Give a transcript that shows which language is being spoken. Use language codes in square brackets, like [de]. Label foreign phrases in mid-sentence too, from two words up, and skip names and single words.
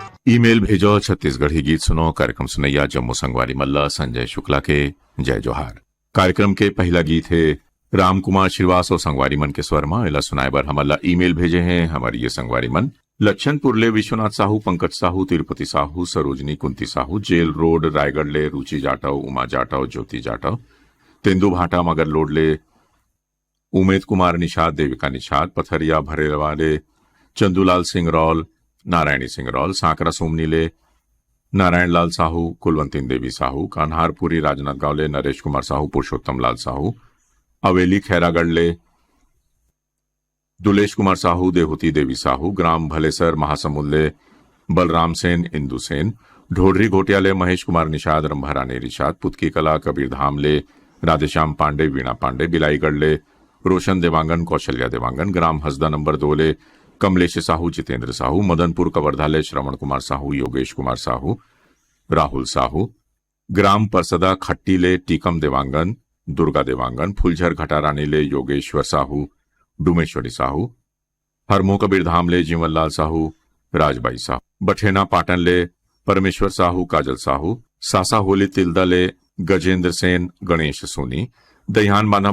[hne] ईमेल भेजो छत्तीसगढ़ी गीत सुनो कार्यक्रम सुनैया जम्मू संगवारी मल्ला संजय शुक्ला के जय जोहार। कार्यक्रम के पहला गीत है राम कुमार श्रीवास और संगवारी मन के स्वर में इला सुनाए बर हमला ईमेल भेजे हैं हमारी ये संगवारी मन लक्षणपुर ले विश्वनाथ साहू, पंकज साहू, तिरुपति साहू, सरोजनी कुंती साहू, जेल रोड रायगढ़ ले रुचि जाटव, उमा जाटव, ज्योति जाटव, तेंदु भाटा मगर लोड ले उमेद कुमार निषाद, देविका निषाद, पथरिया भरेवा ले चंदूलाल सिंह रौल, नारायणी सिंह रौल, सांकरा सोमनी ले नारायण लाल साहू, कुलवंती देवी साहू, कान्हारपुरी राजनांदगांव ले नरेश कुमार साहू, पुरुषोत्तम लाल साहू, अवेली खैरागढ़ ले दुलेश कुमार साहू, देहूती देवी साहू, ग्राम भलेसर महासमुंद ले बलराम सेन, इंदु सेन, ढोडरी घोटिया ले महेश कुमार निषाद, रंभारानी निषाद, पुतकी कला कबीरधाम ले राधेश्याम पांडे, वीणा पांडे, बिलाईगढ़ ले रोशन देवांगन, कौशल्या देवांगन, ग्राम हसदा नंबर 2 ले कमलेश साहू, जितेंद्र साहू, मदनपुर कवर्धा ले श्रवण कुमार साहू, योगेश कुमार साहू, राहुल साहू, ग्राम परसदा खट्टी ले टीकम देवांगन, दुर्गा देवांगन, फुलझर घटारानी ले योगेश्वर साहू, डुमेश्वरी साहू, हरमो कबीरधाम ले जीवनलाल साहू, राजबाई साहू, बठेना पाटन ले परमेश्वर साहू, काजल साहू, सासा होली तिल्दा ले गजेंद्र सेन, गणेश सोनी, दहियान बाना